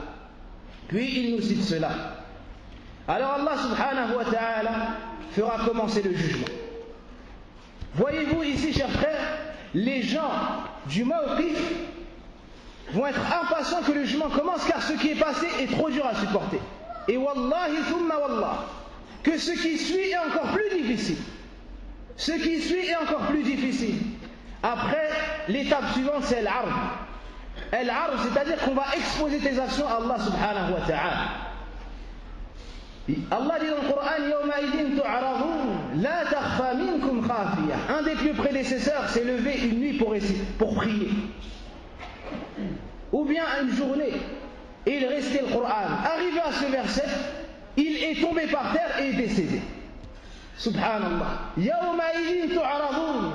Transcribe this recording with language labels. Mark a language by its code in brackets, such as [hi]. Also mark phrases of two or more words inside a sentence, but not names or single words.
[fr] Alors [ar] الله سبحانه وتعالى [fr] fera commencer le jugement. Voyez-vous ici, chers frères, les gens du Mawqif vont être impatients que le jugement commence, car ce qui est passé est trop dur à supporter. Et [ar] والله ثم والله, [fr] que ce qui suit est encore plus difficile. Après, l'étape suivante, c'est l'Arb. L'Arb, c'est-à-dire qu'on va exposer tes actions à [ar] الله سبحانه وتعالى. [fr] Allah dit dans le Coran, [ar] يومئذ تعرضون لا تخفى منكم خافية. [fr] Un des plus prédécesseurs s'est levé une nuit pour prier. Ou bien une journée, et il restait le Coran. Arrivé à ce verset, il est tombé par terre et est décédé. [ar] سبحان الله. يومئذ تعرضون.